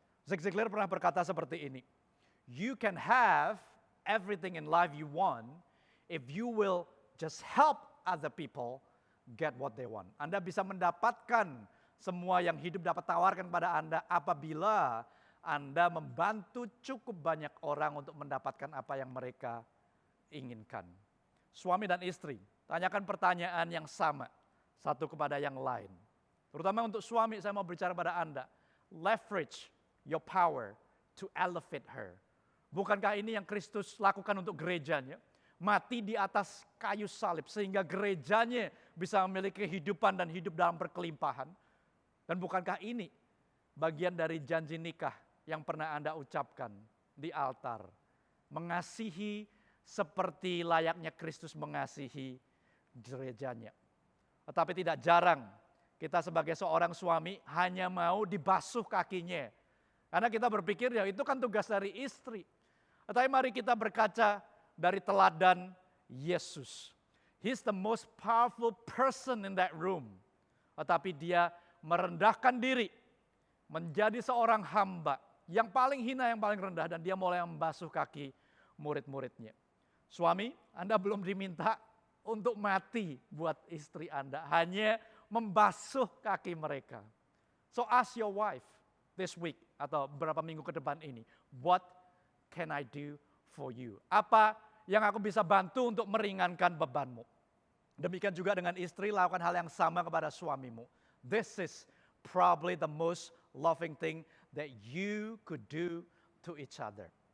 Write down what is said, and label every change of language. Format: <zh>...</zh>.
<en>Zig Ziglar</en> <id>pernah berkata seperti ini,</id> <en>you can have everything in life you want if you will just help other people get what they want.</en> <id>Anda bisa mendapatkan semua yang hidup dapat tawarkan pada Anda apabila Anda membantu cukup banyak orang untuk mendapatkan apa yang mereka inginkan. Suami dan istri, tanyakan pertanyaan yang sama satu kepada yang lain. Terutama untuk suami, saya mau bicara pada Anda.</id> <en>Leverage your power to elevate her.</en> <id>Bukankah ini yang Kristus lakukan untuk gerejanya? Mati di atas kayu salib sehingga gerejanya bisa memiliki kehidupan dan hidup dalam berkelimpahan. Dan bukankah ini bagian dari janji nikah yang pernah Anda ucapkan di altar? Mengasihi seperti layaknya Kristus mengasihi gerejanya. Tetapi tidak jarang kita sebagai seorang suami hanya mau dibasuh kakinya. Karena kita berpikir ya itu kan tugas dari istri. Tetapi mari kita berkaca dari teladan Yesus.</id> <en>He's the most powerful person in that room.</en> <id>Tetapi dia merendahkan diri menjadi seorang hamba yang paling hina, yang paling rendah, dan dia mulai membasuh kaki murid-muridnya. Suami, Anda belum diminta untuk mati buat istri Anda, hanya membasuh kaki mereka.</id> <en>So ask your wife this week</en> <id>atau beberapa minggu ke depan ini,</id> <en>what can I do for you?</en> <id>Apa yang aku bisa bantu untuk meringankan bebanmu? Demikian juga dengan istri, lakukan hal yang sama kepada suamimu.</id> <en>This is probably the most loving thing that you could do to each other.</en>